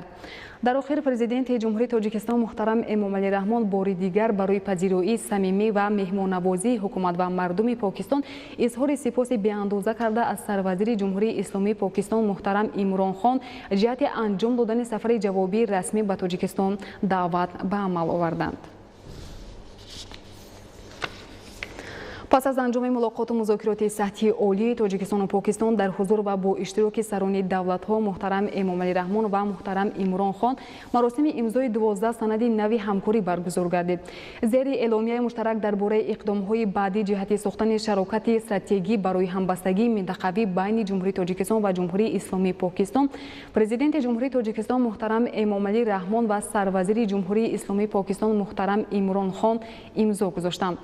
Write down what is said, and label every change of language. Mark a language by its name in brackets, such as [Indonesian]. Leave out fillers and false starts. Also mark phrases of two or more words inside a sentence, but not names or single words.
[Tajik] дар охир президенти ҷумҳурии Тоҷикистон муҳтарам Эмомалӣ Раҳмон бори дигар барои пазироии самимӣ ва меҳмоннавозии ҳукумат ва мардуми Покистон изҳори сипоси беандоза карда аз сарвазири ҷумҳурии Исломии Покистон муҳтарам Имрон Хон ҷиҳати анҷом додани сафари ҷавобии расмӣ ба Тоҷикистон даъват ба амал оварданд. [Persian] پس از انجام ملاقات و مذاکرات سطحی عالی تاجیکستان و پاکستان در حضور و با اشتراک سران دولت‌ها محترم امامعلی رحمان و محترم عمران خان مراسم امضای 12 سند نوی همکاری برگزار گردید. زیر اعلامیه مشترک درباره اقدام‌های بعدی جهت ساختن شراکت استراتژیکی برای همبستگی منطقوی بین جمهوری تاجیکستان و جمهوری اسلامی پاکستان، پرزیدنت جمهوری تاجیکستان محترم امامعلی رحمان و سروزیر جمهوری اسلامی پاکستان محترم عمران خان امضا گذاشتند.